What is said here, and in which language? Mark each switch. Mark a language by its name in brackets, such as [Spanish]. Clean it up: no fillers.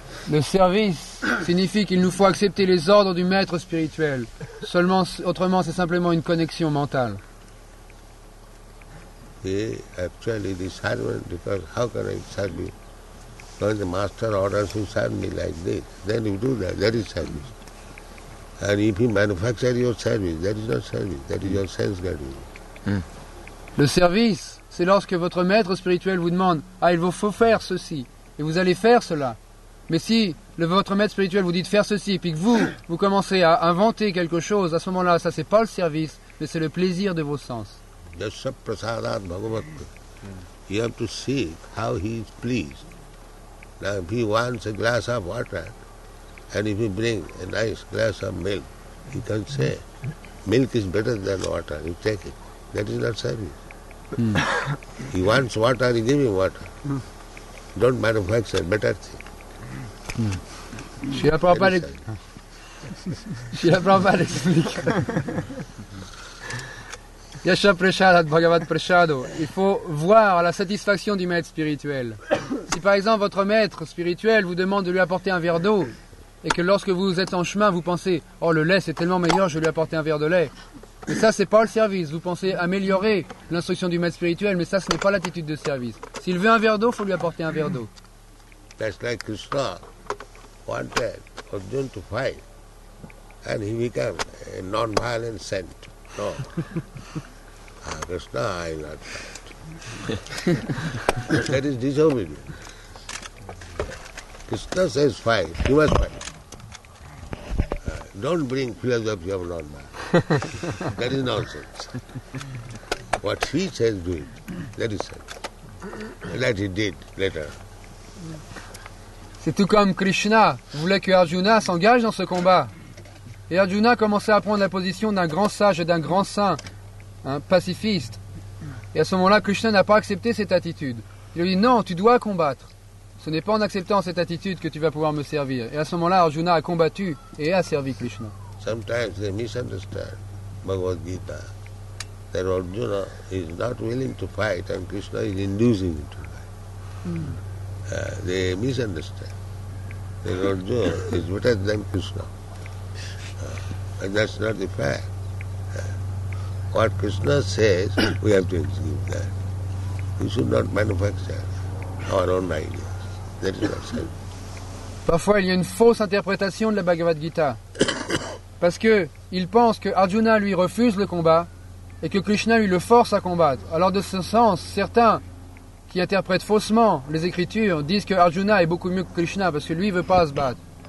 [French] Le service signifie qu'il nous faut accepter les ordres du maître spirituel. Autrement, c'est simplement une connexion mentale. [English] Actually, the servant, because how can I serve you? When the master orders you serve me like this, then you do that. That is service. And if you manufacture your service, that is not service. That is your sense gratifying. [French] Le service, c'est lorsque votre maître spirituel vous demande « Ah, il vous faut faire ceci » et vous allez faire cela. Mais si votre maître spirituel vous dit de faire ceci et puis que vous commencez à inventer quelque chose, à ce moment-là, ça c'est pas le service, mais c'est le plaisir de vos sens. [Sanskrit] Yasya prasadat bhagavat. [English] You have to see how he is pleased. Now if he wants a glass of water, and if you bring a nice glass of milk, he can say, milk is better than water, you take it. That is not service. He wants water, you give him water. Don't manufacture better thing. [French] Srila Prabhupada explique. [Sanskrit] Yasha Prashadat Bhagavat Prashado. [French] Il faut voir la satisfaction du maître spirituel. Si par exemple votre maître spirituel vous demande de lui apporter un verre d'eau, et que lorsque vous êtes en chemin, vous pensez « Oh, le lait c'est tellement meilleur, je vais lui apporter un verre de lait ». Mais ça, c'est pas le service. Vous pensez améliorer l'instruction du maître spirituel, mais ça, ce n'est pas l'attitude de service. S'il veut un verre d'eau, il faut lui apporter un verre d'eau. [English] That's like Krishna wanted Arjuna to fight, and he became a non-violent saint. No. Krishna, I will not fight. That is disobedience. Krishna says fight, you must fight. Don't bring philosophy of non-violence. That is nonsense. What he says, do it. That is it. That he did later. [French] C'est tout comme Krishna voulait que Arjuna s'engage dans ce combat. Et Arjuna commençait à prendre la position d'un grand sage et d'un grand saint, un pacifiste. Et à ce moment-là, Krishna n'a pas accepté cette attitude. Il lui dit non, tu dois combattre. Ce n'est pas en acceptant cette attitude que tu vas pouvoir me servir. Et à ce moment-là, Arjuna a combattu et a servi Krishna. [English] Sometimes they misunderstand Bhagavad Gita, that Arjuna is not willing to fight and Krishna is inducing him to fight. They misunderstand that Arjuna is better than Krishna. And that's not the fact. What Krishna says, we have to execute that. We should not manufacture our own ideas. That is not sense. [French] Parfois, il y a une fausse interprétation de la Bhagavad Gita. Parce que il pense que Arjuna lui refuse le combat et que Krishna lui le force à combattre. Alors de ce sens, certains qui interprètent faussement les Écritures disent que Arjuna est beaucoup mieux que Krishna parce que lui ne veut pas se battre.